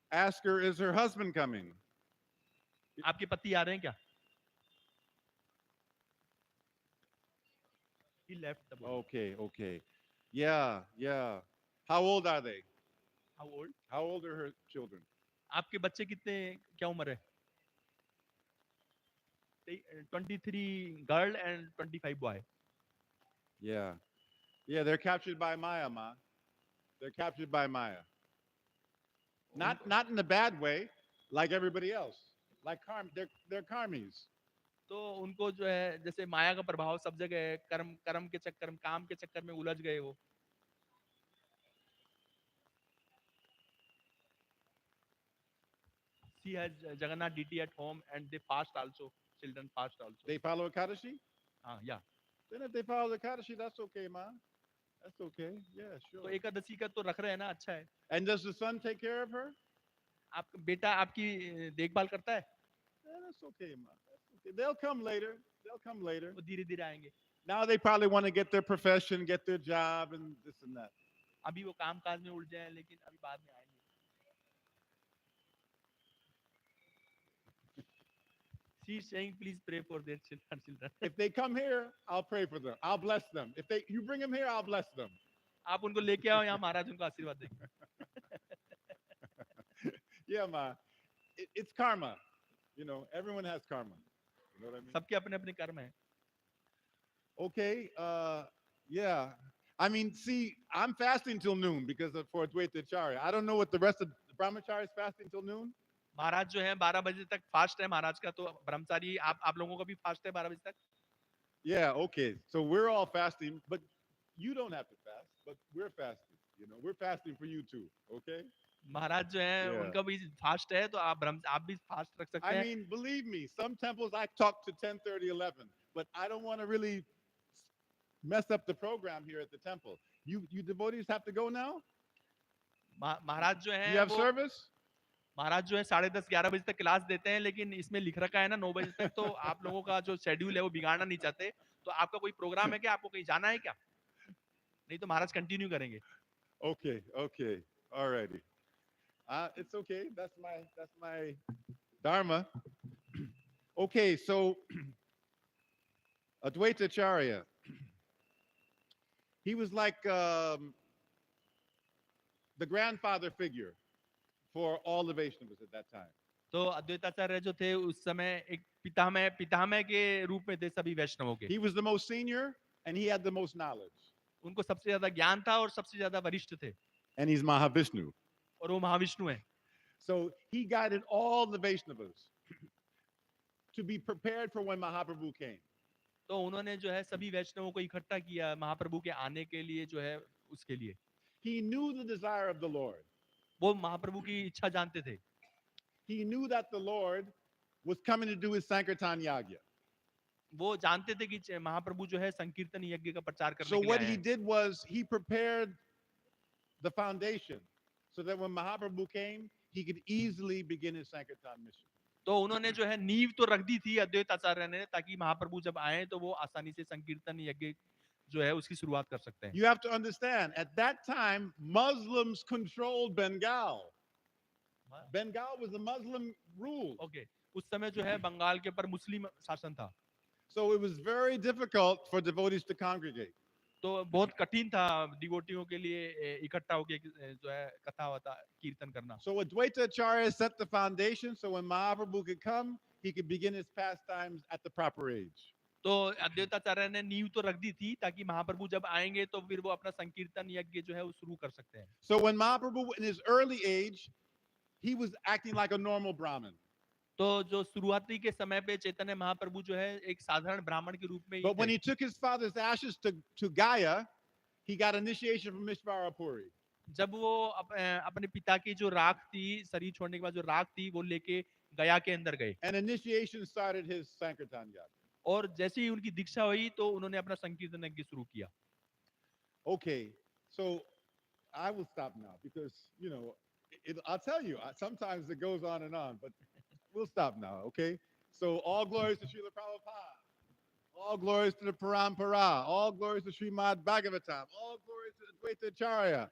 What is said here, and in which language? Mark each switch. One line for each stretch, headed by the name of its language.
English: Ask her, is her husband coming?
Hindi: आपके पति आ रहे हैं क्या?
English: He left the body. Okay, okay. Yeah, yeah. How old are they? How old? How old are her children?
Hindi: आपके बच्चे कितने, क्या उम्र है?
English: 23 girl and 25 boy. Yeah. Yeah, they're captured by Maya, Ma. They're captured by Maya. Not in a bad way, like everybody else. Like they're karmis.
Hindi: तो उनको जो है जैसे माया का प्रभाव सब जगह है, कर्म कर्म के चक्कर में, काम के चक्कर में उलझ गए वो।
English: She has Jagannath deity at home and they fast also. Children fast also. They follow Ekadashi? Yeah. Then if they follow Ekadashi, that's okay, Ma. That's okay. Yeah,
Hindi: तो
English: sure.
Hindi: एकादशी का तो रख रहे हैं ना, अच्छा है।
English: And does the son take care of her?
Hindi: आपका बेटा आपकी देखभाल करता है?
English: Yeah, that's okay, Ma. That's okay. They'll come later. They'll come later.
Hindi: वो धीरे धीरे आएंगे।
English: Now they probably want to get their profession, get their job, and this and that.
Hindi: अभी वो काम काज में उलझे हैं, लेकिन अभी बाद में आएंगे।
English: She is saying, please pray for their children. If they come here, I'll pray for them. I'll bless them. If you bring them here, I'll bless them.
Hindi: आप उनको लेके आओ यहाँ, महाराज उनको आशीर्वाद देंगे।
English: Yeah, Ma. It's karma. You know, everyone has karma. You know what I mean?
Hindi: सबके अपने अपने कर्म हैं।
English: Okay. Yeah. I mean, see, I'm fasting till noon because for Advaita Acharya. I don't know what the rest of the brahmachari is fasting till noon.
Hindi: महाराज जो है 12 बजे तक fast है महाराज का, तो ब्रह्मचारी आप लोगों का भी फास्ट है 12 बजे तक?
English: Yeah, okay. So we're all fasting, but you don't have to fast, but we're fasting. You know, we're fasting for you too, okay?
Hindi: महाराज जो है
English: Yeah.
Hindi: उनका भी फास्ट है, तो आप भी फास्ट रख सकते
English: I
Hindi: हैं।
English: mean, believe me, some temples I talk to 10:30, 11, but I don't want to really mess up the program here at the temple. You devotees have to go now?
Hindi: महाराज जो
English: You
Hindi: है
English: have
Hindi: वो
English: service?
Hindi: महाराज जो है 10:30 11 बजे तक class देते हैं, लेकिन इसमें लिख रखा है ना 9 बजे तक, तो आप लोगों का जो शेड्यूल है वो बिगाड़ना नहीं चाहते। तो आपका कोई प्रोग्राम है क्या, आपको कहीं जाना है क्या? नहीं तो महाराज कंटिन्यू करेंगे।
English: Okay, okay. All righty. It's okay. That's my dharma. Okay, so Advaita Acharya, he was like the grandfather figure for all the Vaishnavas at that time.
Hindi: तो अद्वैताचार्य जो थे उस समय एक पितामह के रूप में थे सभी वैष्णवों के।
English: He was the most senior and he had the most knowledge.
Hindi: उनको सबसे ज्यादा ज्ञान था और सबसे ज्यादा वरिष्ठ थे।
English: And he's Mahavishnu.
Hindi: और वो महाविष्णु है।
English: So he guided all the Vaishnavas to be prepared for when Mahaprabhu came.
Hindi: तो उन्होंने जो है सभी वैष्णवों को इकट्ठा किया महाप्रभु के आने के लिए, जो है उसके लिए।
English: He knew the desire of the Lord.
Hindi: वो महाप्रभु की इच्छा जानते थे।
English: He knew that the Lord was coming to do his Sankirtan Yagya.
Hindi: वो जानते थे कि महाप्रभु जो है संकीर्तन यज्ञ का प्रचार करने
English: So
Hindi: के लिए
English: what
Hindi: आए
English: he
Hindi: हैं।
English: did was he prepared the foundation so that when Mahaprabhu came, he could easily begin his Sankirtan mission.
Hindi: तो उन्होंने जो है नींव तो रख दी थी अद्वैत आचार्य ने, ताकि महाप्रभु जब आए तो वो आसानी से संकीर्तन यज्ञ जो है उसकी शुरुआत कर सकते हैं।
English: You have to understand, at that time, Muslims controlled Bengal. Bengal was a Muslim rule.
Hindi: Okay, उस समय जो है बंगाल के ऊपर मुस्लिम शासन था,
English: So it was very difficult for devotees to congregate.
Hindi: तो बहुत कठिन था डिवोटियों के लिए इकट्ठा होके जो है कथा वथा कीर्तन करना।
English: So Advaita Acharya set the foundation so when Mahaprabhu could come, he could begin his pastimes at the proper age.
Hindi: तो अद्वैताचार्य ने नींव तो रख दी थी ताकि महाप्रभु जब आएंगे तो फिर वो अपना संकीर्तन यज्ञ जो है वो शुरू कर सकते हैं।
English: So when Mahaprabhu, in his early age, he was acting like a normal Brahmin.
Hindi: तो जो शुरुआती के समय पे चैतन्य महाप्रभु जो है एक साधारण ब्राह्मण के रूप में ही
English: But when
Hindi: थे।
English: he took his father's ashes to Gaya, he got initiation from Mishvara Puri.
Hindi: जब वो अपने पिता की जो राख थी, शरीर छोड़ने के बाद जो राख थी वो लेके गया के अंदर गए,
English: And initiation started his Sankirtan Yatra.
Hindi: और जैसे ही उनकी दीक्षा हुई तो उन्होंने अपना संकीर्तन यज्ञ शुरू किया।
English: Okay, so I will stop now because, I'll tell you, sometimes it goes on and on, but we'll stop now, okay? So all glories to Srila Prabhupada. All glories to the Parampara. All glories to Srimad Bhagavatam. All glories to Advaita Acharya.